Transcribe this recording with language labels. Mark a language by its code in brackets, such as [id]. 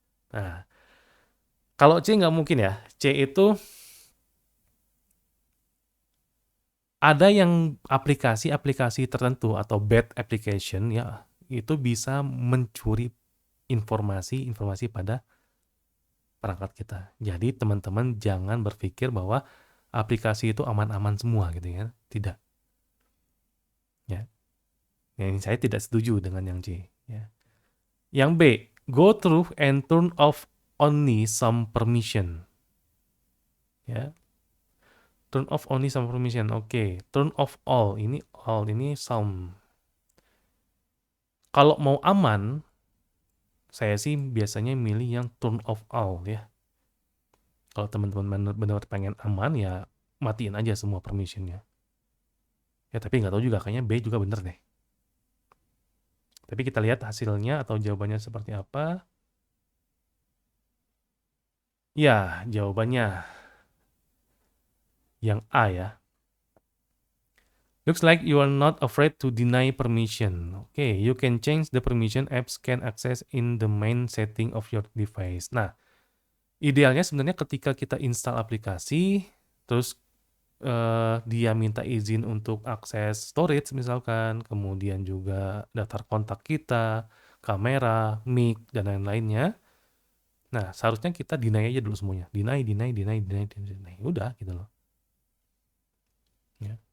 [id] Nah, kalau C nggak mungkin ya. C itu ada yang aplikasi-aplikasi tertentu atau bad application ya itu bisa mencuri informasi pada perangkat kita. Jadi teman-teman jangan berpikir bahwa aplikasi itu aman-aman semua gitu ya. Tidak. Ya. Yang saya tidak setuju dengan yang C. Ya. Yang B, [en] go through and turn off only some permission. Ya. Turn off only some permission. Oke. Turn off all. Ini some. [id] Kalau mau aman, saya sih biasanya milih yang [en] turn off all [id] ya. Kalau teman-teman benar-benar pengen aman ya matiin aja semua permissionnya. Ya tapi nggak tahu juga, kayaknya B juga bener deh. Tapi kita lihat hasilnya atau jawabannya seperti apa. Ya, jawabannya yang A ya. [en] Looks like you are not afraid to deny permission. Okay, you can change the permission apps can access in the main setting of your device. [id] Nah, idealnya sebenarnya ketika kita install aplikasi, terus dia minta izin untuk akses storage misalkan, kemudian juga daftar kontak kita, kamera, mic, dan lain-lainnya. Nah, seharusnya kita deny aja dulu semuanya. Deny. Udah gitu loh. Ya.